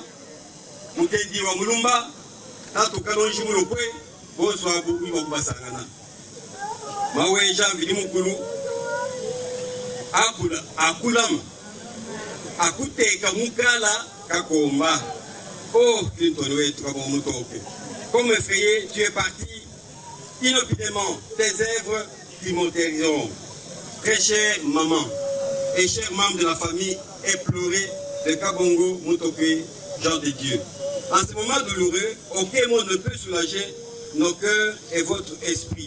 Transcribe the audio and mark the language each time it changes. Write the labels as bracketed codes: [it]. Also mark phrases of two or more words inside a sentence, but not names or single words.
[lua] Mukendi wa Mulumba. Tatu Kalonji Mulokwe. Bozo abu iwa kubasangana. Mawe Janvili Mukulu. Akulama. Akuteka Mukala Kakomba. Oh, Clinton wetu Kabongo Motoké. [fr] Comme effrayé, tu es parti inopinément. Tes œuvres t'immortaliseront. Très chère maman et chers membres de la famille éplorés de Kabongo Motoké, Jean de Dieu. En ce moment douloureux, aucun mot ne peut soulager nos cœurs et votre esprit.